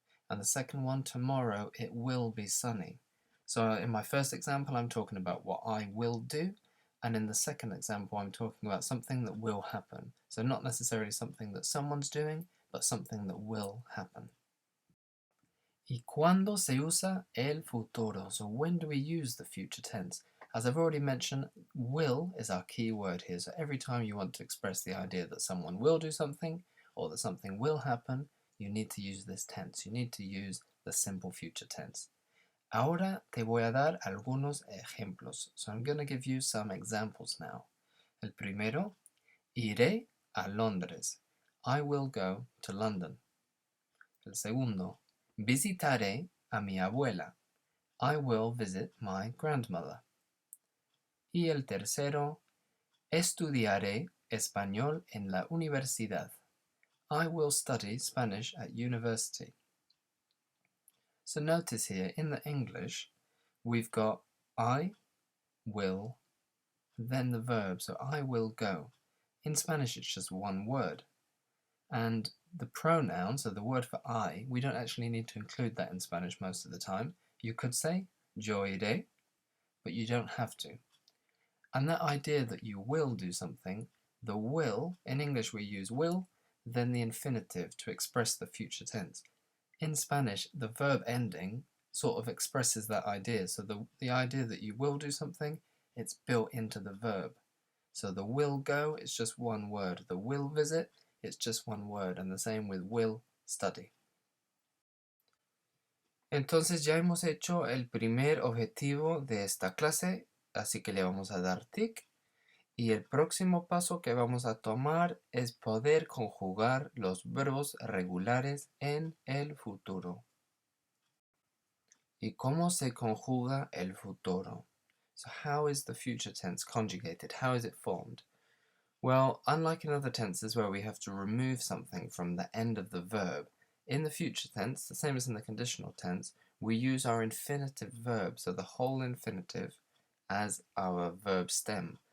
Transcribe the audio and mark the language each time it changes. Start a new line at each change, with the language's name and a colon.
English: And the second one, tomorrow it will be sunny. So in my first example, I'm talking about what I will do. And in the second example, I'm talking about something that will happen. So not necessarily something that someone's doing, but something that will happen.
Spanish: ¿Y cuándo se usa el futuro?
English: So when do we use the future tense? As I've already mentioned, will is our key word here. So every time you want to express the idea that someone will do something or that something will happen, you need to use this tense. You need to use the simple future tense.
Spanish: Ahora te voy a dar algunos ejemplos.
English: So I'm going to give you some examples now.
Spanish: El primero, iré a Londres.
English: I will go to London.
Spanish: El segundo, visitaré a mi abuela.
English: I will visit my grandmother.
Spanish: Y el tercero, estudiaré español en la universidad.
English: I will study Spanish at university. So notice here, in the English, we've got I will, then the verb, so I will go. In Spanish, it's just one word. And the pronoun, so the word for I, we don't actually need to include that in Spanish most of the time. You could say,
Spanish: yo iré,
English: but you don't have to. And that idea that you will do something, the will, in English we use will, then the infinitive to express the future tense. In Spanish, the verb ending sort of expresses that idea. So the idea that you will do something, it's built into the verb. So the will go, it's just one word. The will visit, it's just one word. And the same with will study.
Spanish: Entonces ya hemos hecho el primer objetivo de esta clase, así que le vamos a dar tic. Y el próximo paso que vamos a tomar es poder conjugar los verbos regulares en el futuro. ¿Y cómo se conjuga el futuro?
English: So how is the future tense conjugated? How is it formed? Well, unlike in other tenses where we have to remove something from the end of the verb, in the future tense, the same as in the conditional tense, we use our infinitive verb, so the whole infinitive, as our verb stem.